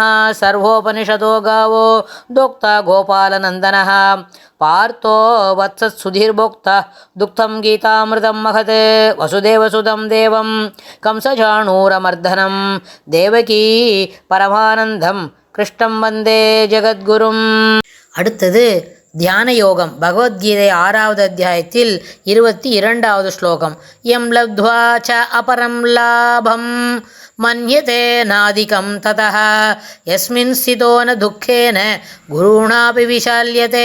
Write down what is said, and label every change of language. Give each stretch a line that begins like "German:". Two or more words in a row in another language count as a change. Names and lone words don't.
Sanskrit: सर्वोपनिषदो गावो दोक्ता गोपालनन्दनः पार्थो वत्सत्सुधीर्भोक्ता दुग्धं गीतामृतं महत् वसुदेवसुतं देवं कंसचाणूरमर्दनं देवकी परमानन्दं कृष्णं वन्दे जगद्गुरुम्।
Tamil: அடுத்தது தியான யோகம். பகவத்கீதை 6வது அத்தியாயத்தில் 22வது ஸ்லோகம்.
Sanskrit: यं लब्ध्वा च अपरं लाभं मन्यते नाधिकं ततः यस्मिन् स्थितो न दुःखेन गुरुणापि विचाल्यते.